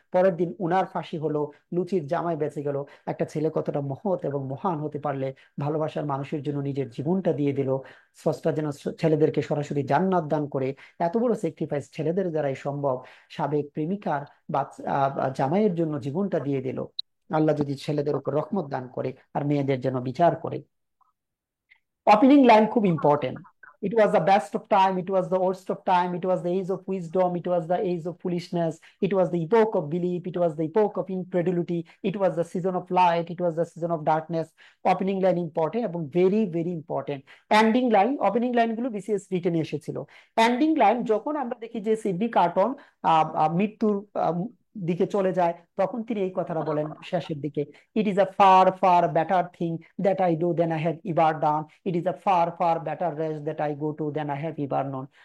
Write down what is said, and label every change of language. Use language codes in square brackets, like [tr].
[bn] পরের দিন উনার ফাঁসি হলো, লুচির জামাই বেঁচে গেল। একটা ছেলে কতটা মহৎ এবং মহান হতে পারলে ভালোবাসার মানুষের জন্য নিজের জীবনটা দিয়ে দিল। স্রষ্টা যেন ছেলেদেরকে সরাসরি জান্নাত দান করে, এত বড় স্যাক্রিফাইস ছেলেদের দ্বারাই সম্ভব। সাবেক প্রেমিকার বা জামাইয়ের জন্য জীবনটা দিয়ে দিল। আল্লাহ যদি ছেলেদের উপর রহমত দান করে আর মেয়েদের জন্য বিচার করে। ওপেনিং লাইন খুব important. [en] It was the best of time, it was the worst of time, it was the age of wisdom, it was the age of foolishness, it was the epoch of belief, it was the epoch of incredulity, it was the season of light, it was the season of darkness. Opening line important [bn] এবং very very important. Ending line, opening line গুলো BCS রিটেনে এসেছিল। Ending line যখন আমরা দেখি যে Sydney carton মৃত্যুর দিকে চলে যায়, তখন তিনি এই কথাটা বলেন শেষের দিকে, [en] It is a far far better thing that I do than I have ever done, it is a far far better rest that I go to than I have ever known.